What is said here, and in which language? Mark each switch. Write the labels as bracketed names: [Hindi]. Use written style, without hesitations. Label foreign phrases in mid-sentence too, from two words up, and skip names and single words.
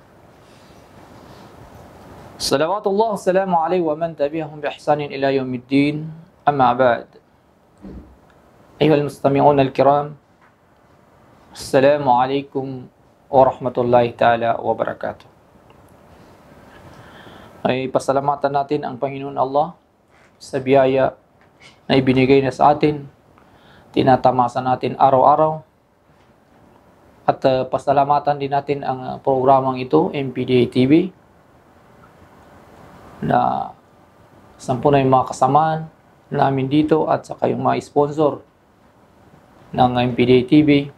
[Arabic] صلوات الله وسلامه عليه ومن تبعهم بإحسان إلى يوم الدين. أما بعد. أيها المستمعون الكرام، السلام عليكم ورحمة الله تعالى وبركاته. [Filipino] Ay pasalamatan natin ang Panginoon Allah sa biyaya na ibinigay na sa atin, tinatamasa natin araw-araw, at pasalamatan din natin ang programang ito, MPDA TV, na 10 na yung mga kasamaan namin dito at saka yung mga sponsor ng MPDA TV.